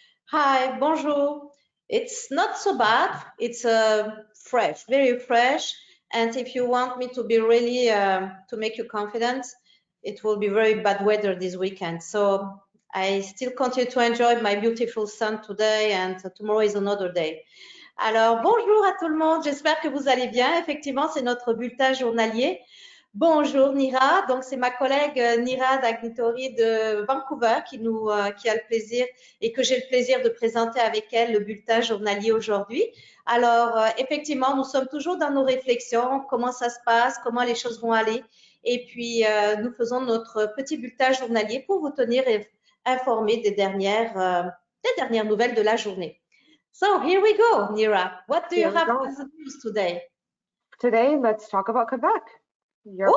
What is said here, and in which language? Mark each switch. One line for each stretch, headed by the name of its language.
English: Hi, bonjour. It's not so bad. It's fresh, very fresh. And if you want me to be really to make you confident, it will be very bad weather this weekend. So I still continue to enjoy my beautiful sun today, and tomorrow is another day.
French: Alors, bonjour à tout le monde. J'espère que vous allez bien. Effectivement, c'est notre bulletin journalier. Bonjour Nira, donc c'est ma collègue Nira Dagnitori de Vancouver qui a le plaisir et que j'ai le plaisir de présenter avec elle le bulletin journalier aujourd'hui. Alors effectivement, nous sommes toujours dans nos réflexions, comment ça se passe, comment les choses vont aller, et puis nous faisons notre petit bulletin journalier pour vous tenir informés des dernières nouvelles de la journée.
English: So here we go, Nira. What do you have as the news today? Today, let's talk about Quebec, your